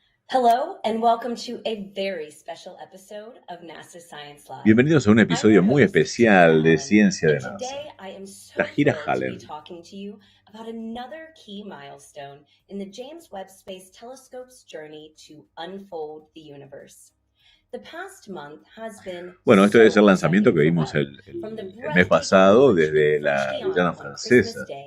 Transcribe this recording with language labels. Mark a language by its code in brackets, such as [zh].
[en] Hello and welcome to a very special episode of NASA Science Live. [es] Bienvenidos a un episodio muy especial de Ciencia de NASA. La gira Hallen. [en] Talking to you about another key milestone in the James Webb Space Telescope's journey to unfold the universe. The past month has been [es] Bueno, esto es el lanzamiento que vimos el mes pasado desde la Guyana francesa.